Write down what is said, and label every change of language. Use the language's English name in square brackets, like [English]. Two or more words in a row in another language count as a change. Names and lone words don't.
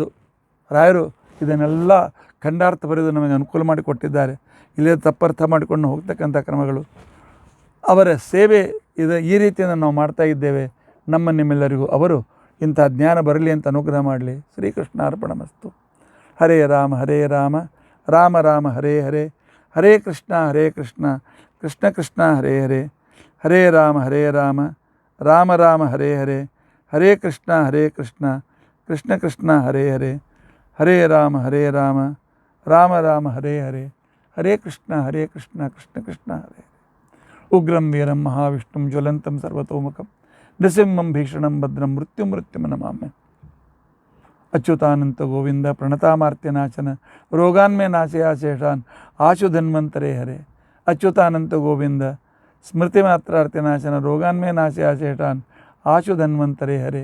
[Kannada] ರಾಯರು ಇದನ್ನೆಲ್ಲ ಖಂಡಾರ್ಥ ಬರೆದು ನಮಗೆ ಅನುಕೂಲ ಮಾಡಿಕೊಟ್ಟಿದ್ದಾರೆ. ಇಲ್ಲೇ ತಪ್ಪರ್ಥ ಮಾಡಿಕೊಂಡು ಹೋಗ್ತಕ್ಕಂಥ ಕ್ರಮಗಳು, ಅವರ ಸೇವೆ ಈ ರೀತಿಯಿಂದ ನಾವು ಮಾಡ್ತಾ ಇದ್ದೇವೆ. ನಿಮ್ಮೆಲ್ಲರಿಗೂ ಅವರು ಇಂಥ ಜ್ಞಾನ ಬರಲಿ ಅಂತ ಅನುಗ್ರಹ ಮಾಡಲಿ. [Sanskrit] ಶ್ರೀಕೃಷ್ಣ ಅರ್ಪಣಮಸ್ತು. ಹರೇ ರಾಮ ಹರೇ ರಾಮ, ರಾಮ ರಾಮ ಹರೇ ಹರೇ, ಹರೇ ಕೃಷ್ಣ ಕೃಷ್ಣ ಕೃಷ್ಣ ಹರೇ ಹರೇ, ಹರೇ ರಾಮ ರಾಮ ರಾಮ ಹರೇ ಹರೇ, ಹರೇ ಕೃಷ್ಣ ಕೃಷ್ಣ ಕೃಷ್ಣ ಹರೇ ಹರೇ, ಹರೇ ರಾಮ ರಾಮ ರಾಮ ಹರೇ ಹರೇ, ಹರೇ ಕೃಷ್ಣ ಕೃಷ್ಣ ಕೃಷ್ಣ ಹರೇ. ಉಗ್ರಂ ವೀರಂ ಮಹಾವಿಷ್ಣುಂ ಜ್ವಲಂತಂ ಸರ್ವತೋಮುಖಂ ನೃಸಿಂಹಂ ಭೀಷಣಂ ಭದ್ರಂ ಮೃತ್ಯುಂ ನಮಾಮ್ಯ. ಅಚ್ಯುತಾನಂತ ಗೋವಿಂದ ಪ್ರಣತಾಮಾರ್ತ್ಯನಾಶನ ರೋಗಾನ್ಮೇ ನಾಶಯಾಶೇಷಾನ್ ಆಶು ಧನ್ವಂತರೇ ಹರೇ. ಅಚ್ಯುತಾನಂತ ಗೋವಿಂದ ಸ್ಮೃತಿ ಮಾತ್ರಾರ್ತ್ಯನಾಶನ ರೋಗಾನ್ಮೇ ನಾಶಯಾಶೇಷಾನ್ ಆಶು ಧನ್ವಂತರೇ ಹರೇ.